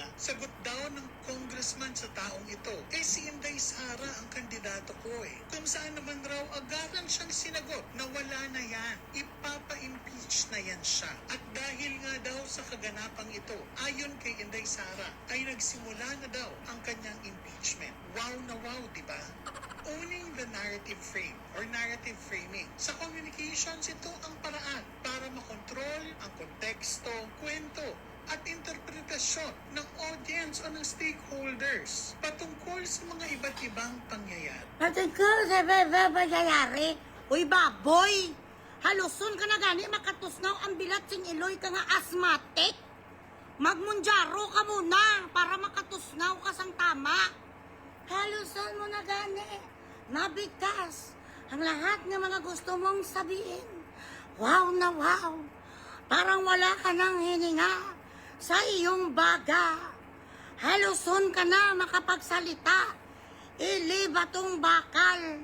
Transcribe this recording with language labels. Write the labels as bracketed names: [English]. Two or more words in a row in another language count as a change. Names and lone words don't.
[Filipino] Sagot daw ng congressman sa taong ito, si Inday Sara ang kandidato ko Kung saan naman raw agaran siyang sinagot na wala na yan, ipapa-impeach na yan siya. At dahil nga daw sa kaganapang ito, ayon kay Inday Sara, ay nagsimula na daw ang kanyang impeachment. Wow na wow, di ba? [English] Owning the narrative frame or narrative framing. [Filipino] Sa communications, ito ang paraan para makontrol ang konteksto, kwento, at interpretasyon ng audience o ng stakeholders patungkol sa mga iba't ibang pangyayari. [Hiligaynon] Patungkol sa mga pangyayari, uy baboy, haluson ka na gani, makatusnaw ang bilat sing Iloy ka nga asthmatic. Magmunjaro ka [Filipino] muna para [Hiligaynon] makatusnaw ka sang tama. Haluson mo na gani, [Filipino] nabigkas ang lahat ng mga gusto mong sabihin. Wow na wow, parang wala ka nang hininga sa iyong baga. [Hiligaynon] Haluson ka na makapagsalita. Iliba tong bakal.